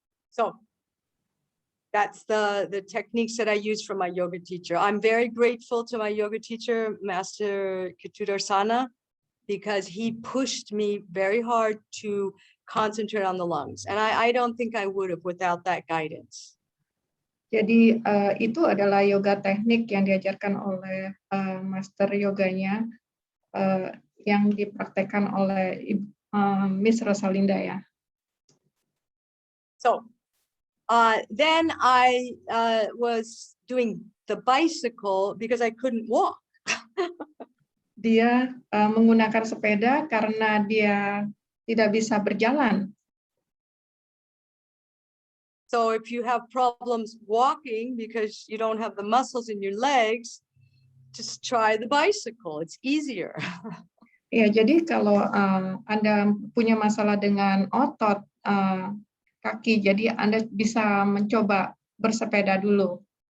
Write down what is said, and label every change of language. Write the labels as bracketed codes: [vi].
[en] So that's the techniques that I use from my yoga teacher. I'm very grateful to my yoga teacher, Master DR.Rosalinda, because he pushed me very hard to concentrate on the lungs. And I don't think I would have without that guidance. [id] Jadi itu adalah yoga teknik yang diajarkan oleh master yoganya yang dipraktekkan oleh Miss Rosalinda ya. [en] So Then I was doing the bicycle because I couldn't walk. [id] Dia menggunakan sepeda karena dia tidak bisa berjalan. [en] So if you have problems walking because you don't have the muscles in your legs, just try the bicycle. It's easier. [id] Ya, jadi kalau Anda punya masalah dengan otot kaki, jadi Anda bisa mencoba bersepeda dulu.